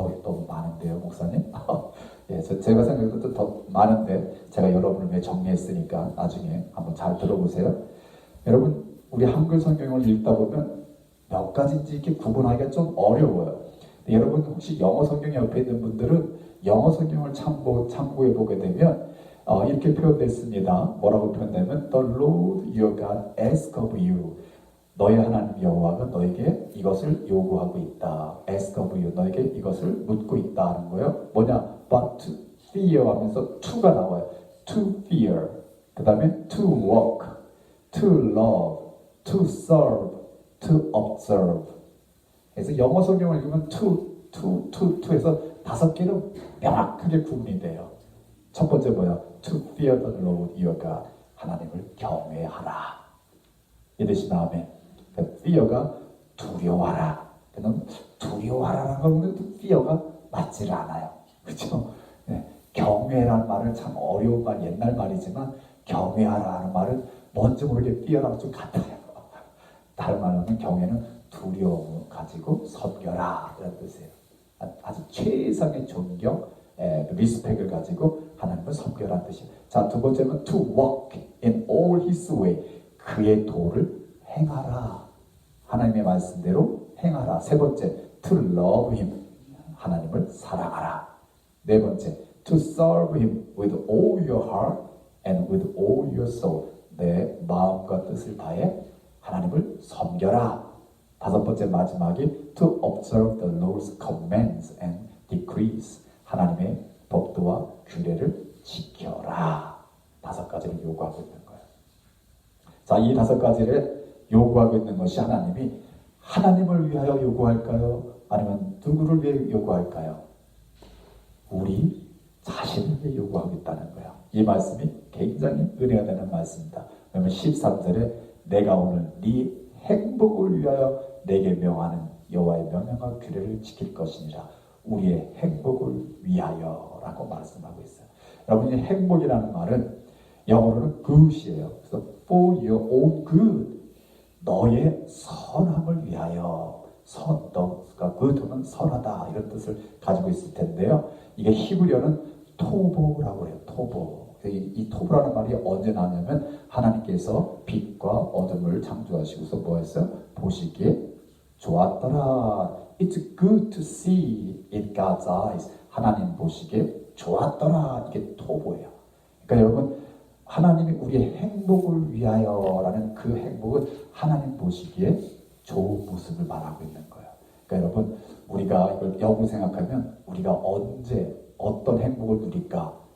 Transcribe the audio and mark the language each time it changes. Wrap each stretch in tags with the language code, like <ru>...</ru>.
<ko>너무 많은데요, 목사님? 예, 제가 생각해도 더 많은데 제가 여러분을 위해 정리했으니까 나중에 한번 잘 들어보세요. 여러분, 우리 한글 성경을 읽다 보면 몇 가지인지 이렇게 구분하기가 좀 어려워요. 여러분 혹시 영어 성경 옆에 있는 분들은 영어 성경을 참고해 보게 되면 이렇게 표현됐습니다. 뭐라고 표현되면</ko> <en>The Lord your God ask of you.</en> <ko>너의 하나님 여호와가 너에게 이것을 요구하고 있다.</ko> <en>ask of you.</en> <ko>너에게 이것을 묻고 있다 하는 거예요. 뭐냐?</ko> <en>But to fear</en> <ko>하면서 to가 나와요.</ko> <en>To fear.</en> <ko>그 다음에</ko> <en>to walk, to love, to serve, to observe.</en> <ko>그래서 영어 성경을 읽으면 to에서 5개로 명확하게 구분이 돼요. 첫 번째 뭐야?</ko> <en>To fear the Lord your God.</en> <ko>하나님을 경외하라. 이러시면 아멘. fear가 두려워하라. 그럼 두려워하라는 건 fear가 맞지를 않아요. 그렇죠? 네. 경외라는 말은 참 어려운 말, 옛날 말이지만 경외하라는 말은 뭔지 모르게 fear랑 좀 같아요. 다른 말로 하면 경외는 두려움을 가지고 섬겨라 이런 뜻이에요. 아주 최상의 존경, 리스펙을 가지고 하나님을 섬겨라는 뜻이에요. 자, 두 번째는</ko> <en>to walk in all his way.</en> <ko>그의 도를 행하라. 하나님의 말씀대로 행하라. 세 번째,</ko> <en>to love him.</en> <ko>하나님을 사랑하라. 네 번째,</ko> <en>to serve him with all your heart and with all your soul.</en> <ko>내 마음과 뜻을 다해 하나님을 섬겨라. 다섯 번째 마지막이</ko> <en>to observe the Lord's commands and decrees.</en> <ko>하나님의 법도와 규례를 지켜라. 5가지를 요구하고 있는 거예요. 자, 이 5가지를 요구하고 있는 것이 하나님을 위하여 요구할까요? 아니면 누구를 위해 요구할까요? 우리 자신을 위해 요구하고 있다는 거예요. 이 말씀이 굉장히 은혜가 되는 말씀입니다. 왜냐하면 13절에 내가 오늘 네 행복을 위하여 내게 명하는 여호와의 명령과 규례를 지킬 것이니라. 우리의 행복을 위하여라고 말씀하고 있어요. 여러분이 행복이라는 말은 영어로는 good이에요. 그래서</ko> <en>for your own good.</en> <ko>너의 선함을 위하여. 너가 good는 선하다 이런 뜻을 가지고 있을 텐데요. 이게 히브리어는 토보라고 해요. 토보. 이 토보라는 말이 언제 나냐면 하나님께서 빛과 어둠을 창조하시고서 뭐 했어요? 보시기에 좋았더라.</ko> <en>It's good to see in God's eyes.</en> <ko>하나님 보시기에 좋았더라. 이게 토보예요. 그러니까 여러분, 하나님이 우리의 행복을 위하여라는 그 행복은 하나님 보시기에 좋은 모습을 말하고 있는 거예요. 그러니까 여러분, 우리가 이걸 역으로 생각하면 우리가 언제 어떤 행복을 누릴까?</ko>